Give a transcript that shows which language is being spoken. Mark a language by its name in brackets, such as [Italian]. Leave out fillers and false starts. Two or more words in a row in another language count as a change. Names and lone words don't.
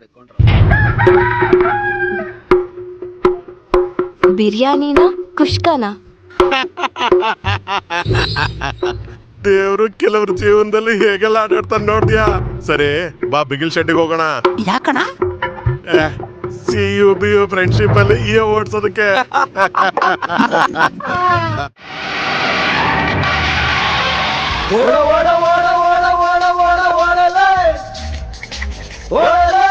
[Kannada] ಬಿರಿಯಾನಿನ ಕುಷ್ಕನ? ದೇವ್ರು ಕೆಲವ್ರ ಜೀವನದಲ್ಲಿ ಹೇಗೆಲ್ಲ ಆಟಾಡ್ತಾನೆ ನೋಡ್ದ್ಯಾ? ಸರಿ ಬಾ, ಬಿಗಿಲ್ ಶೆಡ್ಡಿಗೆ ಹೋಗೋಣ. ಯಾಕಣ? ಸಿ ಯು ಬಿ ಯು ಫ್ರೆಂಡ್ಶಿಪ್ ಅಲ್ಲಿ ಈ ಓಡ್ಸೋದಕ್ಕೆ. ಓಡ ಓಡ ಓಡ ಓಡ ಓಡ ಓಡ ಓಡಲೇ ಓಡ